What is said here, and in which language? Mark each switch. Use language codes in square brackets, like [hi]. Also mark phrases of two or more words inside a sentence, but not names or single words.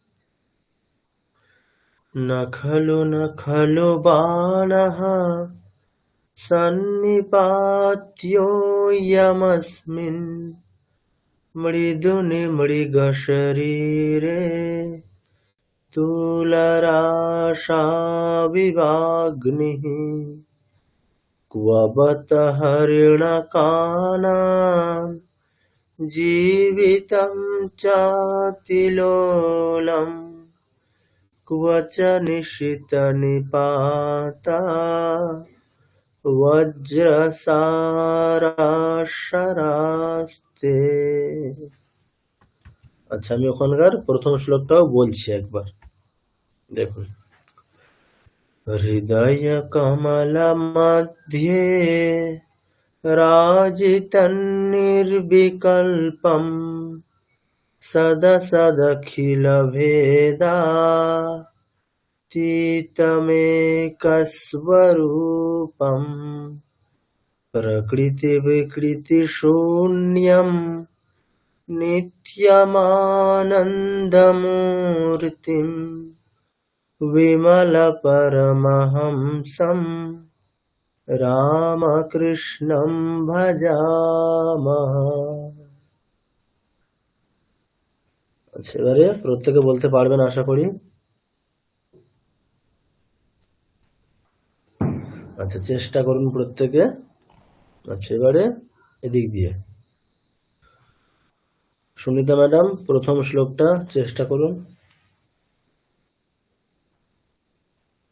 [sa] ন খলু বাণঃ সন্নিপাত্यो यमस्मिन् মৃদুনি মৃগ শরীরে তুলরাশা বিভাগ্নিঃ क्वबत हरिणकानां जीवितं चातिलोलम् क्वच निशितनिपाता বজ্রসারাশরাস্তে। [bn] আচ্ছা, আমি ওখানকার প্রথম শ্লোকটাও বলছি একবার, দেখুন। [sa] হৃদয় কমল মধ্যে রাজিতং নির্বিকল্পম সদসদখিল ভেদা तीतमेकस्वरूपम् प्रकृतिविकृतिशून्यम् नित्यमानन्दमूर्तिम् विमलपरमहंसम् रामकृष्णं भजामः। [bn] আচ্ছা, এবারে প্রত্যেকে বলতে পারবেন আশা করি। আচ্ছা, চেষ্টা করুন প্রত্যেকে। আচ্ছা, এবারে এদিক দিয়ে সুনিতা ম্যাডাম প্রথম শ্লোকটা চেষ্টা করুন।